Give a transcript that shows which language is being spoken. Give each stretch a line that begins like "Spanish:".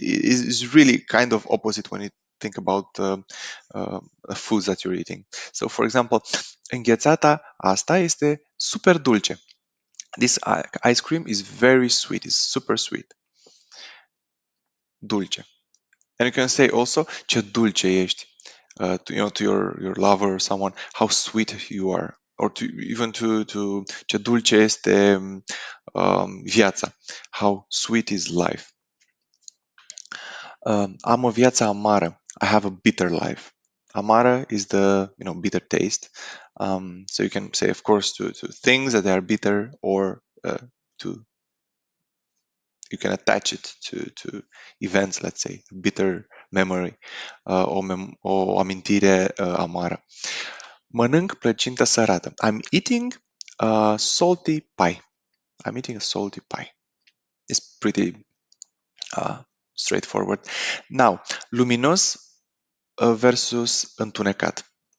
English: Is really kind of opposite when you think about foods that you're eating. So, for example,
Romanian: înghețata asta este super dulce.
English: This ice cream is very sweet. It's super sweet. Dulce. And you can say also
Romanian: ce dulce ești.
English: To your lover or someone, how sweet you are, or even to
Romanian: ce dulce este viața,
English: how sweet is life.
Romanian: Am o viață amară.
English: I have a bitter life. Amară is the bitter taste. So you can say, of course, to things that are bitter, or you can attach it to events, let's say, bitter memory,
Romanian: o amintire amară. Mănânc plăcintă sărată.
English: I'm eating a salty pie. I'm eating a salty pie. It's pretty straightforward. Now, luminos versus întunecat.